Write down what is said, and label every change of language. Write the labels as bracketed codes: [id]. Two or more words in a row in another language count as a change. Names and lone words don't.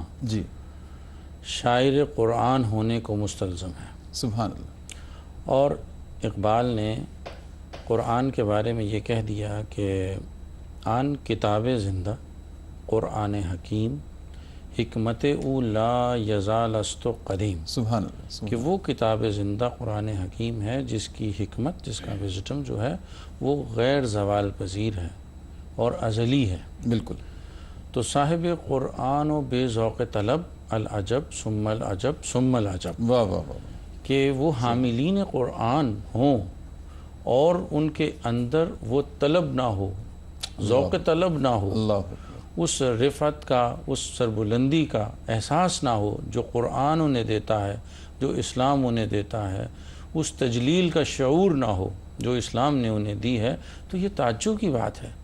[ur] جی، شاعر قرآن ہونے کو مستلزم ہے. [ar] سبحان اللہ. [ur] اور اقبال نے قرآن کے بارے میں یہ کہہ دیا کہ [fa] آن کتاب زندہ قرآن حکیم حکمت او لا یزال است قدیم. [ar] سبحان اللہ. [ur] کہ وہ کتاب زندہ قرآن حکیم ہے جس کی حکمت، جس کا وزڈم جو ہے وہ غیر زوال پذیر ہے اور ازلی ہے. بالکل. [fa] تو صاحب قرآن و بے ذوق طلب [ar] العجب ثم العجب ثم العجب، [ur] واہ واہ واہ. کہ وہ حاملین قرآن ہوں اور ان کے اندر وہ طلب نہ ہو، ذوق طلب نہ ہو، اللہ. اس رفعت کا، اس سربلندی کا احساس نہ ہو جو قرآن انہیں دیتا ہے، جو اسلام انہیں دیتا ہے، اس تجلیل کا شعور نہ ہو جو اسلام نے انہیں دی ہے، تو یہ تعجب کی بات ہے.